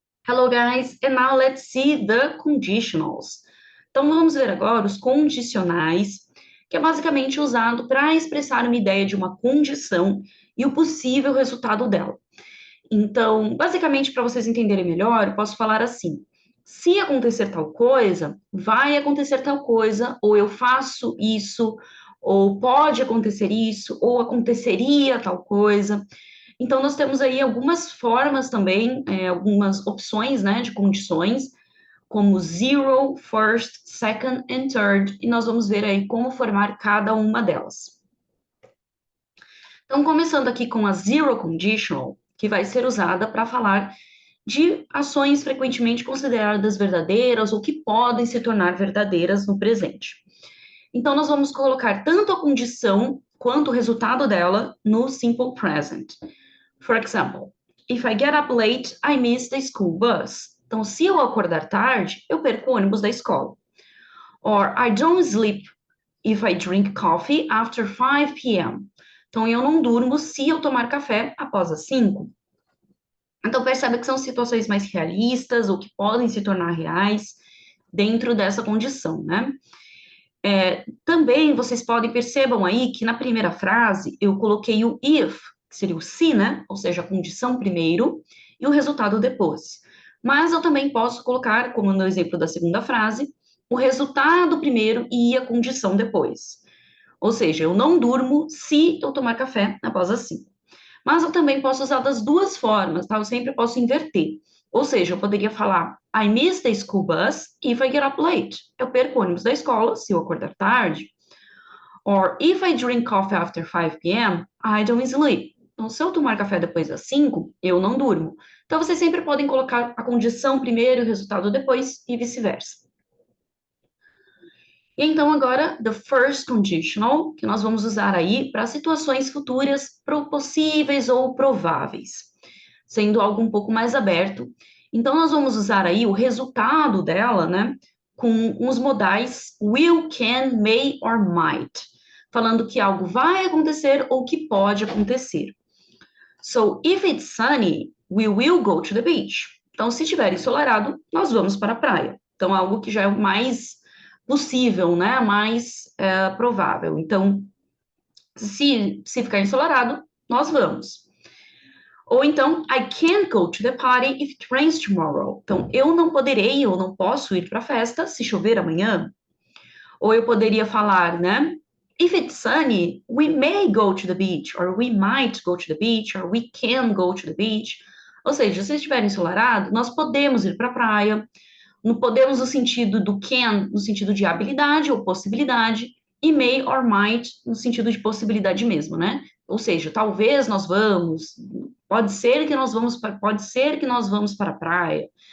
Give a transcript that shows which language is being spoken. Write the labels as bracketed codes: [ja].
[en] Hello, guys, and now let's see the conditionals. [pt] Então, vamos ver agora os condicionais, que é basicamente usado para expressar uma ideia de uma condição e o possível resultado dela. Então, basicamente, para vocês entenderem melhor, eu posso falar assim: se acontecer tal coisa, vai acontecer tal coisa, ou eu faço isso, ou pode acontecer isso, ou aconteceria tal coisa. Então, nós temos aí algumas formas também, algumas opções, né, de condições, como zero, [en] first, second and third, [pt] e nós vamos ver aí como formar cada uma delas. Então, começando aqui com a zero conditional, que vai ser usada para falar de ações frequentemente consideradas verdadeiras ou que podem se tornar verdadeiras no presente. Então, nós vamos colocar tanto a condição quanto o resultado dela no simple present. [en] For example, if I get up late, I miss the school bus. [pt] Então, se eu acordar tarde, eu perco o ônibus da escola. [en] Or I don't sleep if I drink coffee after 5 p.m. [pt] Então, eu não durmo se eu tomar café após as 5. Então, percebe que são situações mais realistas ou que podem se tornar reais dentro dessa condição, né? Também vocês percebam aí que na primeira frase eu coloquei o if, que seria o se, né? Ou seja, a condição primeiro e o resultado depois. Mas eu também posso colocar, como no exemplo da segunda frase, o resultado primeiro e a condição depois. Ou seja, eu não durmo se eu tomar café após as 5. Mas eu também posso usar das duas formas, tá? Eu sempre posso inverter. Ou seja, eu poderia falar [en] I miss the school bus if I get up late. [pt] Eu perco o ônibus da escola se eu acordar tarde. [en] Or if I drink coffee after 5 p.m., I don't sleep. [pt] Então, se eu tomar café depois das 5, eu não durmo. Então, vocês sempre podem colocar a condição primeiro e o resultado depois e vice-versa. E então, agora, the first conditional, que nós vamos usar aí para situações futuras possíveis ou prováveis, sendo algo um pouco mais aberto. Então, nós vamos usar aí o resultado dela, né, com os modais will, can, may or might, falando que algo vai acontecer ou que pode acontecer. So, if it's sunny, we will go to the beach. Então, se estiver ensolarado, nós vamos para a praia. Então, algo que já é mais possível, né, mais provável. Então, se ficar ensolarado, nós vamos. Ou então, [en] I can't go to the party if it rains tomorrow. [pt] Então, eu não poderei, eu não posso ir para a festa se chover amanhã. Ou eu poderia falar, né? [en] If it's sunny, we may go to the beach, or we might go to the beach, or we can go to the beach. [pt] Ou seja, se estiver ensolarado, nós podemos ir para a praia. Não podemos no sentido do can, no sentido de habilidade ou possibilidade, e may or might no sentido de possibilidade mesmo, né? Ou seja, talvez nós vamos, pode ser que nós vamos para a praia.